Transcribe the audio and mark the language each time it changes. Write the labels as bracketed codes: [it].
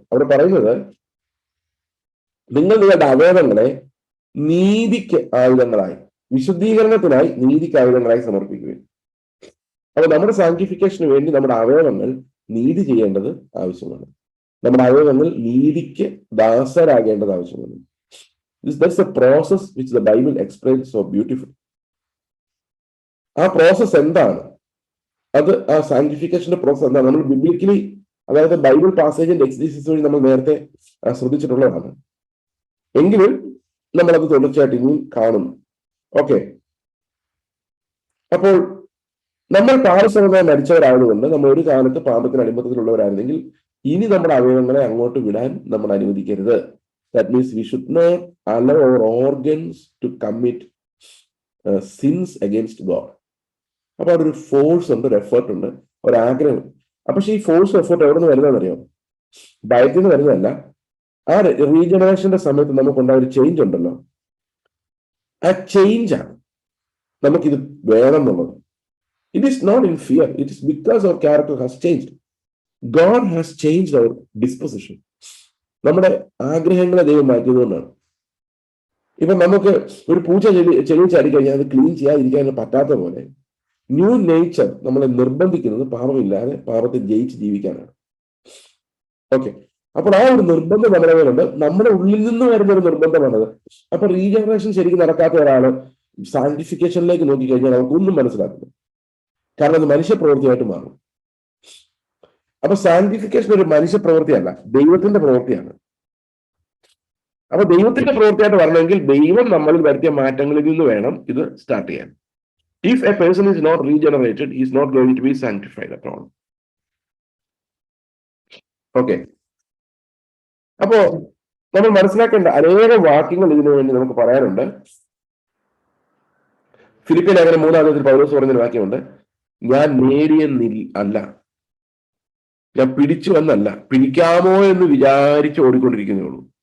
[ml] അവിടെ പറയുന്നത്, നിങ്ങൾ നിങ്ങളുടെ അവയവങ്ങളെ നീതിക്ക് ആയുധങ്ങളായി, വിശുദ്ധീകരണത്തിനായി നീതിക്ക് ആയുധങ്ങളായി സമർപ്പിക്കുകയും. അപ്പൊ നമ്മുടെ സാങ്ക്ടിഫിക്കേഷന് വേണ്ടി നമ്മുടെ അവയവങ്ങൾ നീതി ചെയ്യേണ്ടത് ആവശ്യമാണ്. നമ്മുടെ അവയവങ്ങൾ നീതിക്ക് ദാസരാകേണ്ടത് ആവശ്യമാണ്. [en] That's a process which the Bible explains so beautifully. [ml] ആ പ്രോസസ് എന്താണ്? അത് ആ സാങ്ക്ടിഫിക്കേഷന്റെ പ്രോസസ് എന്താണ്? നമ്മൾ ബിബ്ലിക്കലി, അതായത് ബൈബിൾ പാസേജിന്റെ എക്സിസ്റ്റൻസ് വഴി നമ്മൾ നേരത്തെ ശ്രദ്ധിച്ചിട്ടുള്ളതാണ്. എങ്കിലും നമ്മളത് തുടർച്ചയായിട്ട് ഇനിയും കാണുന്നു. ഓക്കെ, അപ്പോൾ നമ്മൾ പാപസംബന്ധമായി മരിച്ചവരായതുകൊണ്ട് നമ്മൾ ഒരു കാലത്ത് പാപത്തിന് അടിമത്തത്തിലുള്ളവരായിരുന്നെങ്കിൽ ഇനി നമ്മുടെ അവയവങ്ങളെ അങ്ങോട്ട് വിടാൻ നമ്മൾ അനുവദിക്കരുത്. [en] That means we should not allow our organs to commit sins against God. [ml] അപ്പൊ അതൊരു ഫോഴ്സ് ഉണ്ട്, ഒരു എഫേർട്ട് ഉണ്ട്, ഒരു ആഗ്രഹം. പക്ഷെ ഈ ഫോഴ്സ് എഫേർട്ട് എവിടെ നിന്ന് വരുന്നതെന്നറിയോ? ഭയത്തിൽ നിന്ന് വരുന്നതല്ല. ആ റീജനറേഷന്റെ സമയത്ത് നമുക്കുണ്ടായ ഒരു ചേഞ്ച് ഉണ്ടല്ലോ, ആ ചേഞ്ചാണ് നമുക്കിത് വേണം എന്നുള്ളത്. [en] It is not in fear, it is because our character has changed. God has changed our disposition. [ml] നമ്മുടെ ആഗ്രഹങ്ങളെ ദൈവം മാറ്റിയതുകൊണ്ടാണ്. ഇപ്പൊ നമുക്ക് ഒരു പൂച്ച ചെളി ചാടിക്കഴിഞ്ഞാൽ അത് ക്ലീൻ ചെയ്യാതിരിക്കാൻ പറ്റാത്ത പോലെ ന്യൂ നേച്ചർ നമ്മളെ നിർബന്ധിക്കുന്നത് പാപമില്ലാതെ പാപത്തെ ജയിച്ച് ജീവിക്കാനാണ്. ഓക്കെ, അപ്പോൾ ആ ഒരു നിർബന്ധം നമ്മുടെ മേലുണ്ട്. നമ്മുടെ ഉള്ളിൽ നിന്ന് വരുന്ന ഒരു നിർബന്ധമാണത്. അപ്പൊ റീജനറേഷൻ ശരിക്കും നടക്കാത്ത ഒരാള് സാങ്ക്ടിഫിക്കേഷനിലേക്ക് നോക്കിക്കഴിഞ്ഞാൽ നമുക്കൊന്നും മനസ്സിലാക്കില്ല. കാരണം അത് മനുഷ്യപ്രവൃത്തിയായിട്ട് മാറും. അപ്പൊ സാങ്ക്ടിഫിക്കേഷൻ ഒരു മനുഷ്യ പ്രവൃത്തിയല്ല, ദൈവത്തിന്റെ പ്രവൃത്തിയാണ്. അപ്പൊ ദൈവത്തിന്റെ പ്രവൃത്തിയായിട്ട് വരണമെങ്കിൽ ദൈവം നമ്മളിൽ വരുത്തിയ മാറ്റങ്ങളിൽ നിന്ന് വേണം ഇത് സ്റ്റാർട്ട് ചെയ്യാൻ. [en] If a person is not regenerated, he is not going to be sanctified at all. Okay. [ml] അപ്പോ നമ്മൾ മനസ്സിലാക്കേണ്ട അനേകം വാക്യങ്ങൾ ഇതിനു വേണ്ടി നമുക്ക് പറയാനുണ്ട്. ഫിലിപ്പിയ ലേഖനം 3-ാം പൗലോസ് പറഞ്ഞൊരു വാക്യമുണ്ട്, ഞാൻ നേടിയെന്നില്ല അല്ല, ഞാൻ പിടിച്ചു എന്നല്ല, പിടിക്കാമോ എന്ന് വിചാരിച്ച് ഓടിക്കൊണ്ടിരിക്കുന്നേ ഉള്ളൂ.